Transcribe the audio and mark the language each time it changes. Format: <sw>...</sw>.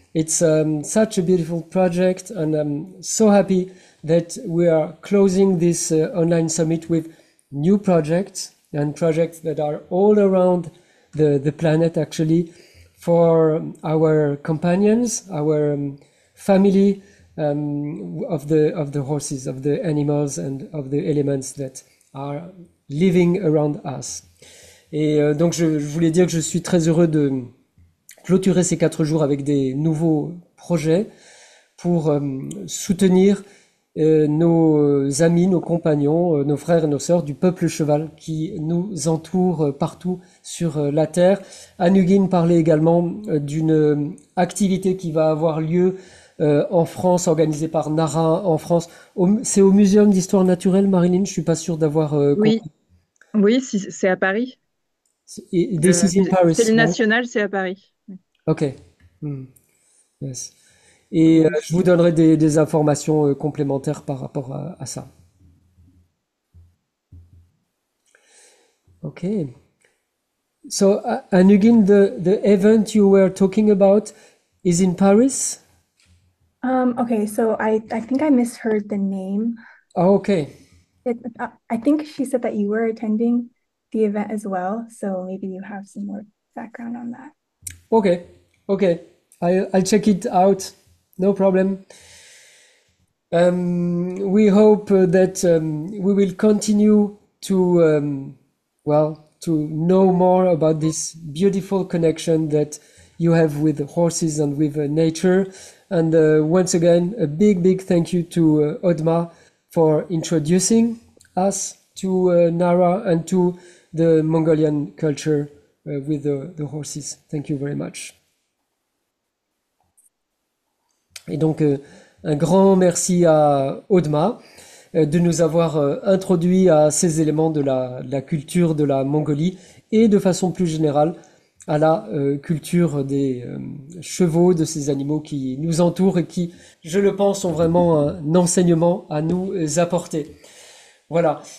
<en>It's such a beautiful project, and I'm so happy that we are closing this online summit with new projects and projects that are all around the planet, actually, for our companions, our family of the horses, of the animals, and of the elements that are living around us.</en> <fr>Et donc je voulais dire que je suis très heureux de clôturer ces 4 jours avec des nouveaux projets pour soutenir nos amis, nos compagnons, nos frères et nos sœurs du peuple cheval qui nous entoure partout sur la terre. Anugin parlait également d'une activité qui va avoir lieu en France, organisée par Nara en France. C'est au Muséum d'Histoire Naturelle, Marilyn, je suis pas sûr d'avoir compris. Oui, c'est à Paris.</fr> <en>This is in Paris.</en> <fr>C'est le national, c'est à Paris.</fr> <en>Ok. Yes.</en> <fr>Et je vous donnerai des informations complémentaires par rapport à ça.</fr> <en>Okay. So, Anugin, the event you were talking about is in Paris? Okay, so I think I misheard the name. Oh, okay. I think she said that you were attending the event as well, so maybe you have some more background on that. Okay. I'll check it out. No problem. We hope that we will continue to know more about this beautiful connection that you have with horses and with nature. And once again, a big thank you to Odmaa for introducing us to Nara and to the Mongolian culture with the horses. Thank you very much.</en> <fr>Et donc, un grand merci à Odmaa de nous avoir introduit à ces éléments de la culture de la Mongolie et de façon plus générale à la culture des chevaux, de ces animaux qui nous entourent et qui, je le pense, ont vraiment un enseignement à nous apporter. Voilà.</fr>